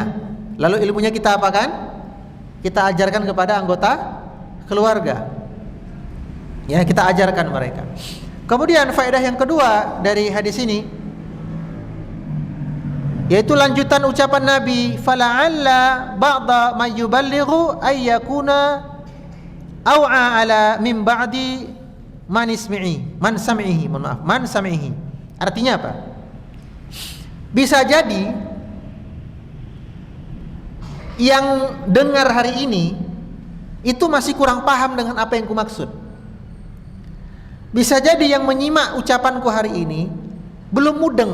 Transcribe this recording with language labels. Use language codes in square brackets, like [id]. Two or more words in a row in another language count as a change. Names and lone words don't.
[id] Lalu ilmunya kita apakan? Kita ajarkan kepada anggota keluarga. Ya, kita ajarkan mereka. Kemudian faedah yang kedua dari hadis ini, yaitu lanjutan ucapan Nabi, [ar] فلعل بعض من يبلغه أن يكون أوعى له من بعض من سمعه، من سمعه, man sami'ihi. [id] Artinya apa? Bisa jadi yang dengar hari ini itu masih kurang paham dengan apa yang kumaksud. Bisa jadi yang menyimak ucapanku hari ini belum mudeng.